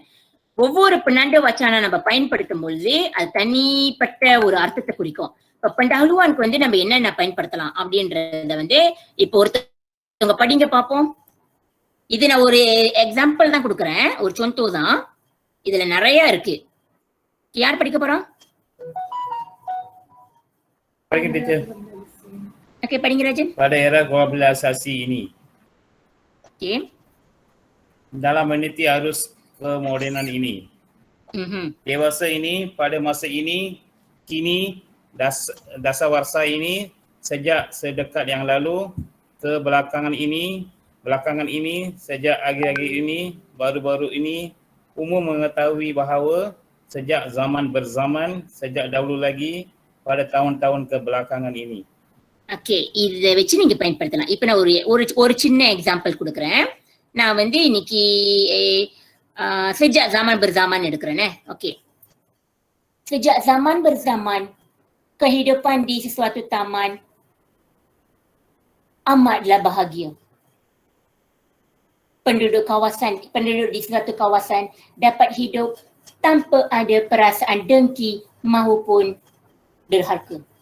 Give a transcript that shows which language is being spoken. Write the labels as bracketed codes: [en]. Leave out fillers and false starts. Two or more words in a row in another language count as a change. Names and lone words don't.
[ta] ஒவ்வொரு பெண்ணாண்டு வச்சானா நம்ம பயன்படுத்தும் பொழுது அது தனிப்பட்ட ஒரு அர்த்தத்தை குறிக்கும். இப்ப pendahuluanக்கு வந்து நம்ம என்னென்ன பயன்படுத்தலாம் அப்படின்றத வந்து இப்போ ஒருத்தவங்க படிங்க பார்ப்போம். இது நான் ஒரு எக்ஸாம்பிள் தான் கொடுக்குறேன், ஒரு contoh தான். இதுல நிறைய இருக்கு. யார் படிக்க போறோம்? [ms] Baik, teacher. [ta] Okey, படிங்க ராஜன். [ms] Pada era globalisasi ini, dalam meniti arus kemodernan ini, dewasa ini pada masa ini, kini, dasawarsa ini, sejak sedekat yang lalu, ke belakangan ini, sejak akhir-akhir ini, baru-baru ini, umum mengetahui bahawa sejak zaman berzaman, sejak dahulu lagi, pada tahun-tahun kebelakangan ini. [ta] ஓகே, இதை வச்சு நீங்க பயன்படுத்தலாம். இப்ப நான் ஒரு சின்ன எக்ஸாம்பிள் கொடுக்குறேன். நான் வந்து இன்னைக்கு [ms] sejak zaman berzaman [ta] எடுக்கிறேனே. ஓகே, [ms] sejak zaman berzaman, kehidupan di sesuatu taman amatlah bahagia. Penduduk di suatu kawasan dapat hidup tanpa ada perasaan dengki maupun derhaka.